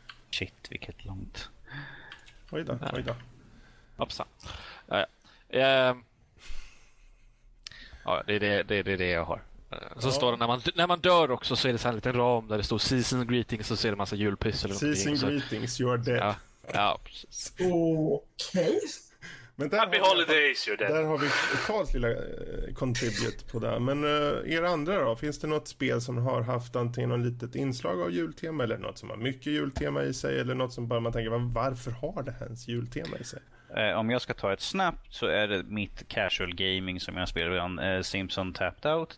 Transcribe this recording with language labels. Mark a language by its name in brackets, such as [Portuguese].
[Swedish] Shit, vilket långt. Oj då. Hoppsa. Ja, det är det jag har. Så står det, när man dör också, så är det så här en liten ram där det står [English] season greetings, [Swedish] så ser det massa julpyssel. [English] Season greetings, you are dead. [Swedish] Ja, precis. Okej. [English] Men happy holidays, you're dead. [Swedish] Där har vi Carls lilla contribute på det. Men er andra då? Finns det något spel som har haft antingen något litet inslag av jultema, eller något som har mycket jultema i sig, eller något som bara man tänker, varför har det ens jultema i sig? Om jag ska ta ett snabbt så är det mitt casual gaming som jag spelar ibland, Simpsons Tapped Out.